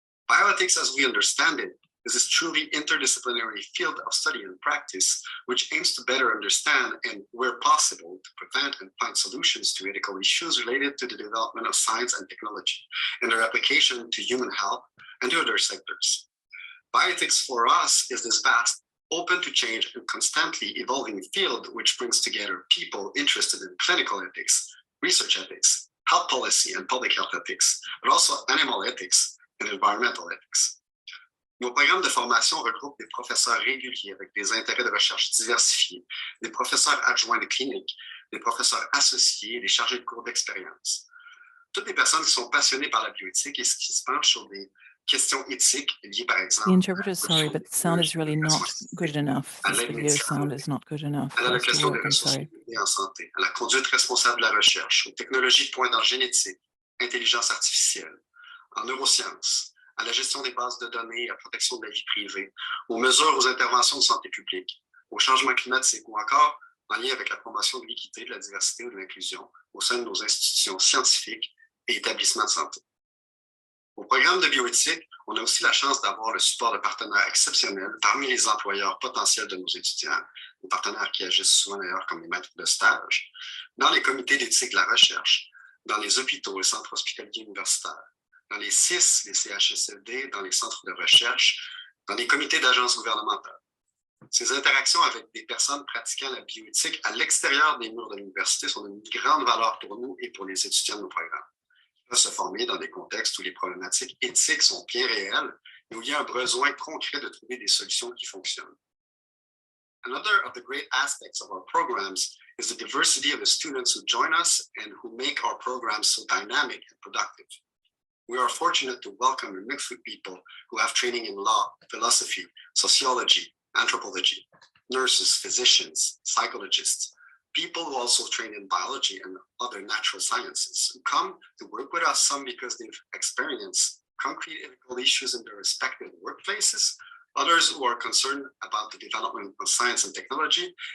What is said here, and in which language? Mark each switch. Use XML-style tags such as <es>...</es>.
<en>bioethics as we understand it is this truly interdisciplinary field of study and practice, which aims to better understand and, where possible, to prevent and find solutions to ethical issues related to the development of science and technology and their application to human health and to other sectors. Bioethics for us is this vast, open to change and constantly evolving field which brings together people interested in clinical ethics, research ethics, health policy and public health ethics, but also animal ethics and environmental ethics.</en> <fr>Nos programmes de formation regroupent des professeurs réguliers avec des intérêts de recherche diversifiés, des professeurs adjoints de clinique, des professeurs associés, des chargés de cours d'expérience. Toutes les personnes qui sont passionnées par la bioéthique et qui se penchent sur des questions éthiques liées par exemple.</fr> <en>The interpreter, sorry, but the sound is really not good enough. This video sound is not good enough.</en> <fr>À l'allocation des ressources humaines en santé, à la conduite responsable de la recherche, aux technologies de pointe en génétique, intelligence artificielle, en neurosciences, à la gestion des bases de données, à la protection de la vie privée, aux mesures aux interventions de santé publique, au changement climatique ou encore en lien avec la promotion de l'équité, de la diversité ou de l'inclusion au sein de nos institutions scientifiques et établissements de santé. Au programme de bioéthique, on a aussi la chance d'avoir le support de partenaires exceptionnels parmi les employeurs potentiels de nos étudiants, des partenaires qui agissent souvent d'ailleurs comme des maîtres de stage, dans les comités d'éthique de la recherche, dans les hôpitaux et centres hospitaliers universitaires, dans les CIS, les CHSLD, dans les centres de recherche, dans les comités d'agences gouvernementales. Ces interactions avec des personnes pratiquant la bioéthique à l'extérieur des murs de l'université sont d'une grande valeur pour nous et pour les étudiants de nos programmes. Ils peuvent se former dans des contextes où les problématiques éthiques sont bien réelles et où il y a un besoin concret de trouver des solutions qui fonctionnent.</fr> <en>Another of the great aspects of our programs is the diversity of the students who join us and who make our programs so dynamic and productive. We are fortunate to welcome a mix of people who have training in law, philosophy, sociology, anthropology, nurses, physicians, psychologists, people who also train in biology and other natural sciences, who come to work with us, some because they've experienced concrete ethical issues in their respective workplaces, others who are concerned about the development of science and technology</en>